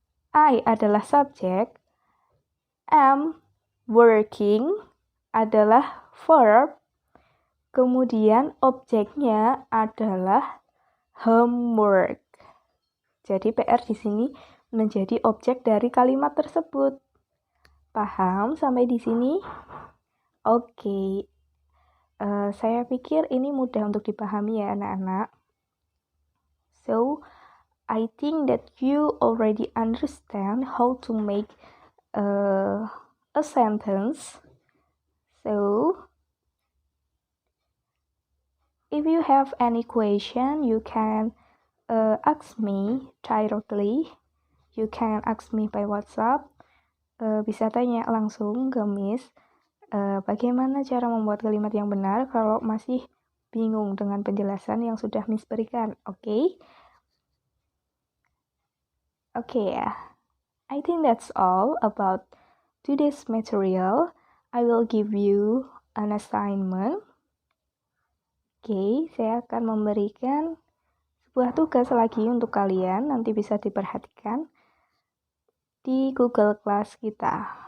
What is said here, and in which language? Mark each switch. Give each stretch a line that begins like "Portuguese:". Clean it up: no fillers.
Indonesian: I adalah subjek, am working adalah verb, kemudian objeknya adalah homework. Jadi PR di sini menjadi objek dari kalimat tersebut. Paham sampai di sini? Oke. Saya pikir ini mudah untuk dipahami ya anak-anak.
English: So, I think that you already understand how to make a sentence. So, if you have any question, you can ask me directly. You can ask me by WhatsApp.
Indonesian: Bisa tanya langsung ke Miss. Bagaimana cara membuat kalimat yang benar kalau masih bingung dengan penjelasan yang sudah Miss berikan. Oke? Oke ya.
English: I think that's all about today's material. I will give you an assignment.
Indonesian: Oke, saya akan memberikan sebuah tugas lagi untuk kalian, nanti bisa diperhatikan di Google Class kita.